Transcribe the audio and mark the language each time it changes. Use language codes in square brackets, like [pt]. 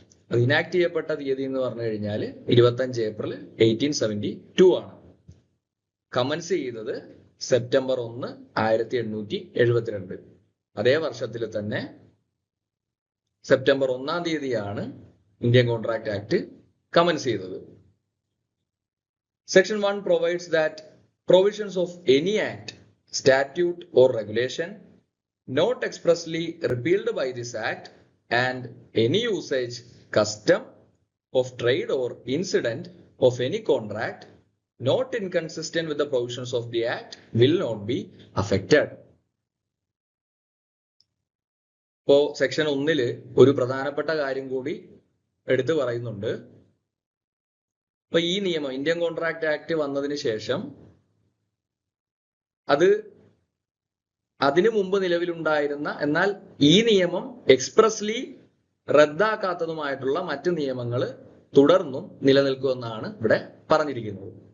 [ml] അത് ഇനാക്ട് ചെയ്യപ്പെട്ട തീയതി എന്ന് പറഞ്ഞു കഴിഞ്ഞാൽ 25 ഏപ്രിൽ 1872 ആണ്. കമൻസ് ചെയ്തത് സെപ്റ്റംബർ 1, 1872. അതേ വർഷത്തിൽ തന്നെ സെപ്റ്റംബർ 1-ാം തീയതിയാണ് ഇന്ത്യൻ കോൺട്രാക്ട് ആക്ട് കമൻസ് ചെയ്തത്. [en] Section 1 provides that provisions of any act, statute or regulation not expressly repealed by this act and any usage, custom of trade or incident of any contract not inconsistent with the provisions of the act will not be affected. [ml] ഇപ്പോ section 1 ഒരു പ്രധാനപ്പെട്ട കാര്യം കൂടി എടുത്തു പറയുന്നുണ്ട്. അപ്പൊ ഈ നിയമം ഇന്ത്യൻ കോൺട്രാക്ട് ആക്ട് വന്നതിന് ശേഷം അതിനു മുമ്പ് നിലവിലുണ്ടായിരുന്ന എന്നാൽ ഈ നിയമം എക്സ്പ്രസ്ലി റദ്ദാക്കാത്തതുമായിട്ടുള്ള മറ്റു നിയമങ്ങൾ തുടർന്നും നിലനിൽക്കുമെന്നാണ് ഇവിടെ പറഞ്ഞിരിക്കുന്നത്.